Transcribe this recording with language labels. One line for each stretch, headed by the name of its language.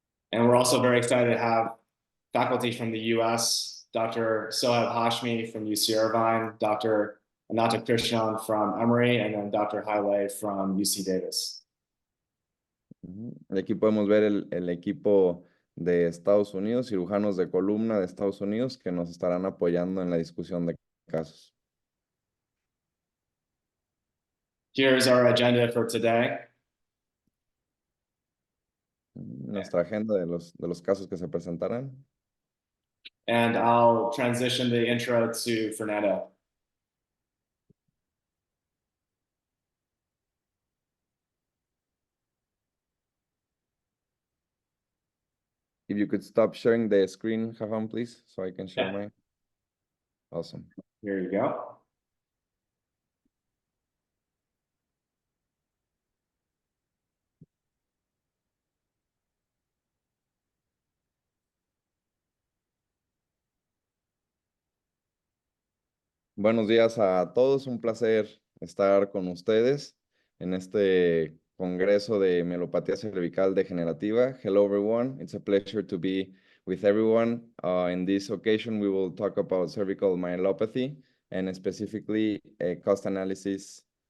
English: And we're also very excited to have faculty from the US, Dr. Sohaib Hashmi from UC Irvine, Dr. Ananta Krishnan from Emory, and then Dr. Haile from UC Davis.
Spanish: Aquí podemos ver el equipo de Estados Unidos, cirujanos de columna de Estados Unidos, que nos estarán apoyando en la discusión de casos.
English: Here's our agenda for today.
Spanish: Nuestra agenda de los casos que se presentarán.
English: And I'll transition the intro to Fernando. If you could stop sharing the screen, Jafan, please, so I can share mine. Awesome. Here you go.
Spanish: Buenos días a todos, un placer estar con ustedes en este congreso de mielopatía cervical degenerativa.
English: Hello everyone, it's a pleasure to be with everyone. In this occasion, we will talk about cervical myelopathy and specifically cost analysis.